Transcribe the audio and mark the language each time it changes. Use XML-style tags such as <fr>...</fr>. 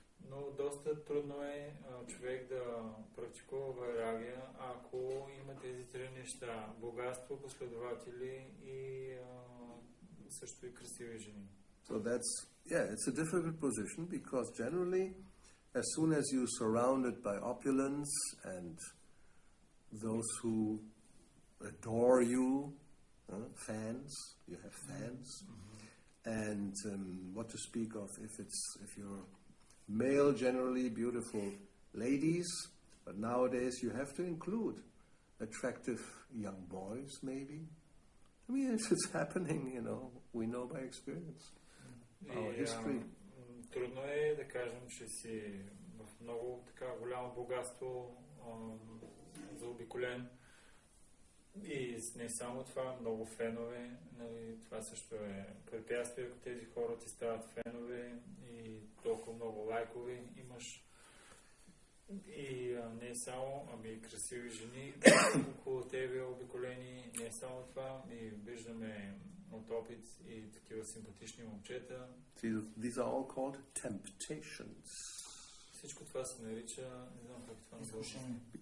<bg>Но доста трудно е човек да практикува Вайрагия, ако има тези три неща: богатство, последователи и също и красиви жени.</bg> <en>So it's a difficult position because generally, as soon as you're surrounded by opulence and those who adore you, fans, you have fans, and what to speak of if you're male, generally beautiful ladies, but nowadays you have to include attractive young boys, maybe. I mean, it's happening, we know by experience, our history.</en> <bg>Трудно е да кажем, че си в много така голямо богатство, заобиколен. И не само това, много фенове, това също е препятствие, ако тези хора ти стават фенове и толкова много лайкове имаш. И не само, ами красиви жени около тебе обиколени, не само това, и виждаме от опит и такива симпатични момчета.</bg> <en>These are all called temptations.</en> <bg>Всичко това се нарича, не знам как това назовава.</bg>